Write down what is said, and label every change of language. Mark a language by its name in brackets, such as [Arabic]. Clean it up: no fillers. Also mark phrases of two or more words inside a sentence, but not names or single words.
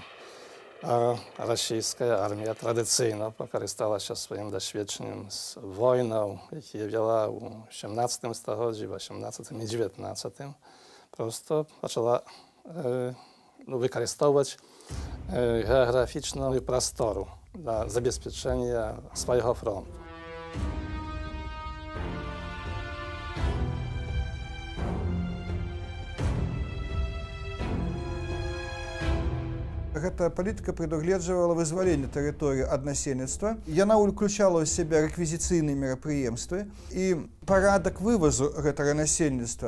[Ukrainian] А російська армія традиційно покористалася своїм досвідченням з війною, які вела у 17 столітті, 18 і 19. Просто почала використовувати географічну простору [Polish] dla zabezpieczenia swojego frontu. [Belarusian] Гэта палітыка прадугледжвала вызваленне тэрыторыі ад насельніцтва. Яна ўключала ў сябе рэквізіцыйныя мерапрыемствы і парадак вывазу гэтага насельніцтва.